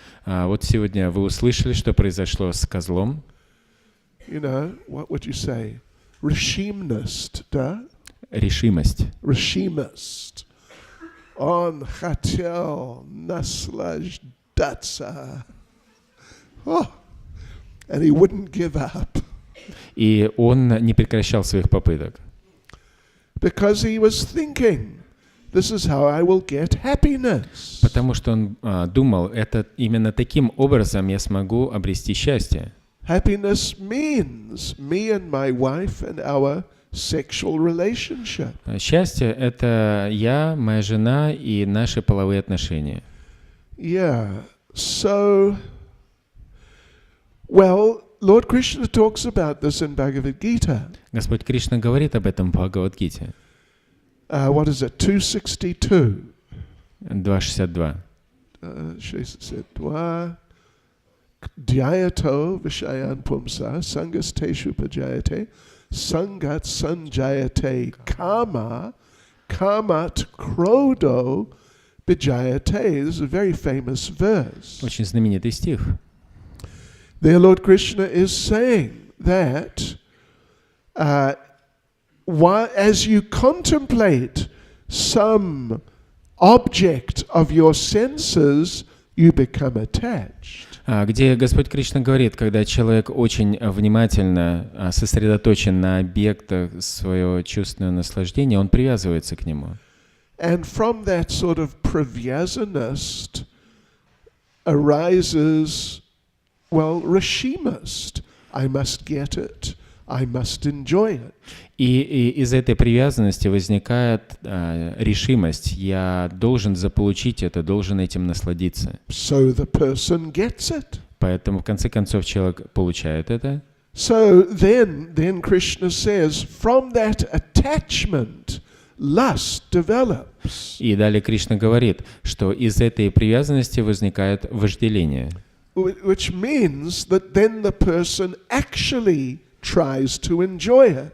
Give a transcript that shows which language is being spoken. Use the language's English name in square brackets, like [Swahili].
[Russian] Вот сегодня вы услышали, что произошло с козлом. [English] You know, what would you say? [Russian] Решимость, да? Решимость. Решимость. Он хотел наслаждаться. [English] Oh, and he wouldn't give up. [Russian] И он не прекращал своих попыток. [English] Because he was thinking, this is how I will get happiness. [Russian] Потому что он думал, это именно таким образом я смогу обрести счастье. [English] Happiness means me and my wife and our sexual relationship. [Russian] Счастье — это я, моя жена и наши половые отношения. [English] Yeah. So, well, Lord Krishna talks about this in Bhagavad Gita. [Russian] Господь Кришна говорит об этом в Бхагават-гите. [English] What is it? 262. 2.62. [Sanskrit] 62. Dhyato vishayan pumsa sangasteshu pajayate sangat sanjayate kama kamat krodo bijayate. [English] This is a very famous verse. [Russian] Очень знаменитый стих. [English] There Lord Krishna is saying that as you contemplate some object of your senses, you become attached. [Russian] Где Господь Кришна говорит, когда человек очень внимательно сосредоточен на объектах своего чувственного наслаждения, он привязывается к нему. [English] And from that sort of привязанность arises, well, решимость. I must get it. I must enjoy it. [Russian] И из этой привязанности возникает решимость. Я должен заполучить это, должен этим насладиться. [English] So the person gets it. [Russian] Поэтому в конце концов человек получает это. [English] So then Krishna says, from that attachment, lust develops. [Russian] И далее Кришна говорит, что из этой привязанности возникает вожделение. [English] Which means that then the person actually tries to enjoy it.